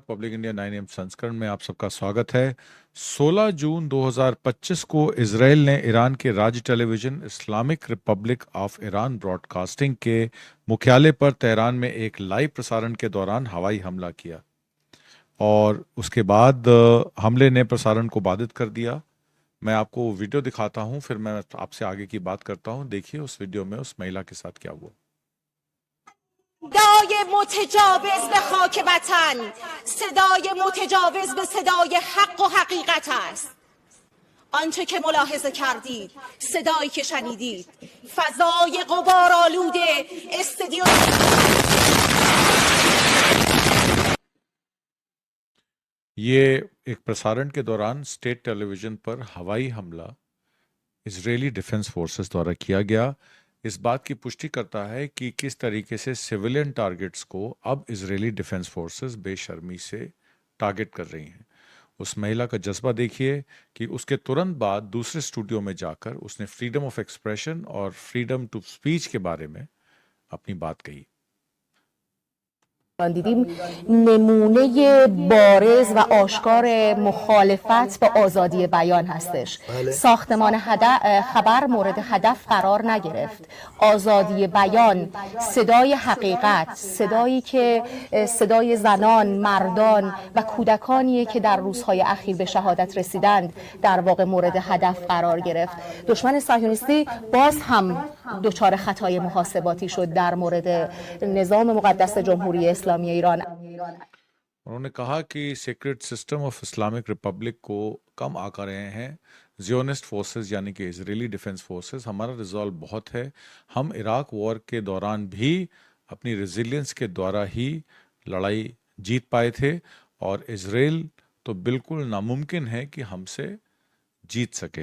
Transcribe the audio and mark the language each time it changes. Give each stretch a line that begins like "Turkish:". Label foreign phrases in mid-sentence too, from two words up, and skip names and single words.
Hindi: पब्लिक इंडिया 9 AM संस्करण में आप सबका स्वागत है। 16 जून 2025 को इजराइल ने ईरान के राज्य टेलीविजन इस्लामिक रिपब्लिक ऑफ ईरान ब्रॉडकास्टिंग के मुख्यालय पर तेहरान में एक लाइव प्रसारण के दौरान हवाई हमला किया और उसके बाद हमले ने प्रसारण को बाधित कर दिया। मैं आपको वीडियो दिखाता हूं, फिर मैं आपसे आगे की बात करता हूं। देखिए उस वीडियो में उस महिला के साथ क्या हुआ।
Persian: صدای متجاوز به خاک وطن، صدای متجاوز به صدای حق و حقیقت است. آنچه که ملاحظه کردید، صدایی که شنیدید، فضای غبارآلود استدیو.
Hindi: ये एक प्रसारण के दौरान
English: state television
Hindi: पर हवाई हमला इजरायली डिफेंस फोर्सेस द्वारा किया गया। इस बात की पुष्टि करता है कि किस तरीके से
English: civilian targets
Hindi: को अब इजरायली डिफेंस फोर्सेस बेशर्मी से टारगेट कर रही हैं। उस महिला का जज्बा देखिए कि उसके तुरंत बाद दूसरे स्टूडियो में जाकर उसने
English: freedom of expression
Hindi: और
English: freedom to speech
Hindi: के बारे में अपनी बात कही।
Persian: دیدیم نمونه بارز و آشکار مخالفت با آزادی بیان هستش. ساختمان خبر مورد هدف قرار نگرفت. آزادی بیان، صدای حقیقت، صدایی که صدای زنان، مردان و کودکانیه که در روزهای اخیر به شهادت رسیدند در واقع مورد هدف قرار گرفت. دشمن صهیونیستی باز هم دچار خطای محاسباتی شد در مورد نظام مقدس جمهوری اسلامی ایران.
Hindi: उन्होंने कहा कि
English: secret system of Islamic Republic
Hindi: को कम आंक रहे हैं
English: Zionist forces
Hindi: यानी कि इजरायली डिफेंस फोर्सेस। हमारा रिजॉल्व बहुत है। हम इराक वॉर के दौरान भी अपनी रेजिलियंस के द्वारा ही लड़ाई जीत पाए थे और इजराइल तो बिल्कुल नामुमकिन है कि हमसे जीत सके।